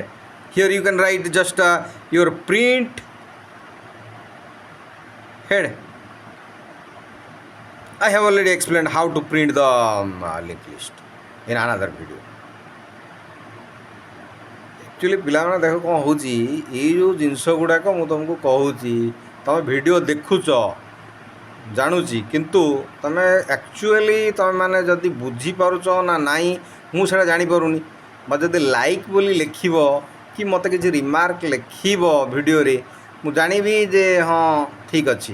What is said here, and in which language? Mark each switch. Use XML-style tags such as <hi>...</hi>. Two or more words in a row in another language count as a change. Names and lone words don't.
<en>Here you can write just your print head. I have already explained how to print the linked list in another video.</en> <or>एक्चुअली पिलाମାନେ ଦେଖ କ'ଣ ହେଉଛି, ଏଇ ଯେଉଁ ଜିନିଷ ଗୁଡ଼ାକ ମୁଁ ତୁମକୁ କହୁଛି, ତୁମେ ଭିଡ଼ିଓ ଦେଖୁଛ ଜାଣୁଛି, କିନ୍ତୁ ତୁମେ ଆକ୍ଚୁଆଲି ତୁମେମାନେ ଯଦି ବୁଝିପାରୁଛ ନା ନାହିଁ ମୁଁ ସେଇଟା ଜାଣିପାରୁନି। ବା ଯଦି ଲାଇକ୍ ବୋଲି ଲେଖିବ କି ମୋତେ କିଛି ରିମାର୍କ ଲେଖିବ ଭିଡ଼ିଓରେ, ମୁଁ ଜାଣିବି ଯେ ହଁ ଠିକ୍ ଅଛି।</or>